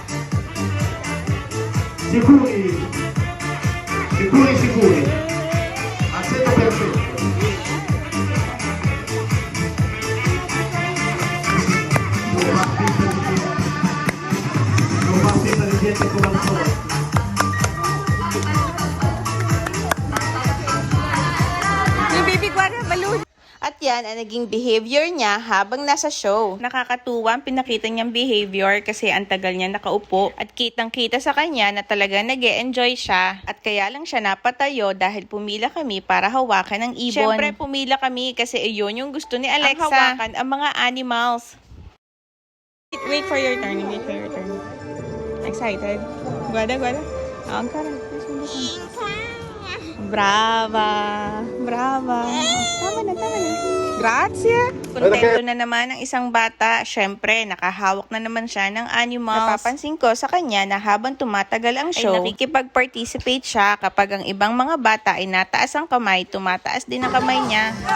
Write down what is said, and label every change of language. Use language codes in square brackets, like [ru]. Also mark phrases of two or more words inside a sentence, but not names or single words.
[it] Sicuri? Sicuri, sicuri. Al 100%. Non va finta di niente come al solito. [tl] Yung [it] baby guarda, [tl] balloon. At yan ang naging behavior niya habang nasa show. Nakakatuwa ang pinakita niyang behavior kasi ang tagal niya nakaupo at kitang-kita sa kanya na talagang nag-e-enjoy siya at kaya lang siya napatayo dahil pumila kami para hawakan ng ibon. Siyempre pumila kami kasi iyon yung gusto ni Alexa. Ang hawakan ang mga animals. [en] Wait for your turn. Wait for your turn. Excited? [it] Guarda, guarda. [tl] Ang karang. [it] Brava! Brava! Tama na, tama na. Grazie! [tl] Kontento na naman ang isang bata. Siyempre, nakahawak na naman siya ng animals. Napapansin ko sa kanya na habang tumatagal ang show, ay nakikipag-participate siya kapag ang ibang mga bata ay nataas ang kamay, tumataas din ang kamay niya.